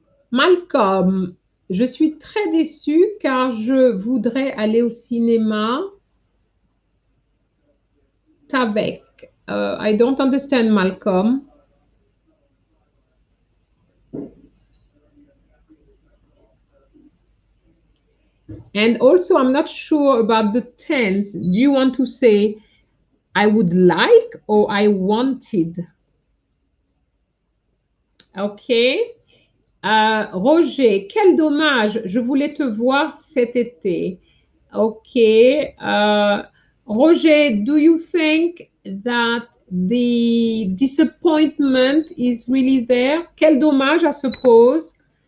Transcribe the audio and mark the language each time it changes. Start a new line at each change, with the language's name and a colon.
French: Malcolm, je suis très déçue car je voudrais aller au cinéma qu'avec.
English: I don't understand, Malcolm. And also, I'm not sure about the tense. Do you want to say I would like or I wanted? Okay.
French: Roger, quel dommage, je voulais te voir cet été.
English: Okay. Roger, do you think that the disappointment is really there?
French: Quel dommage,
English: I suppose.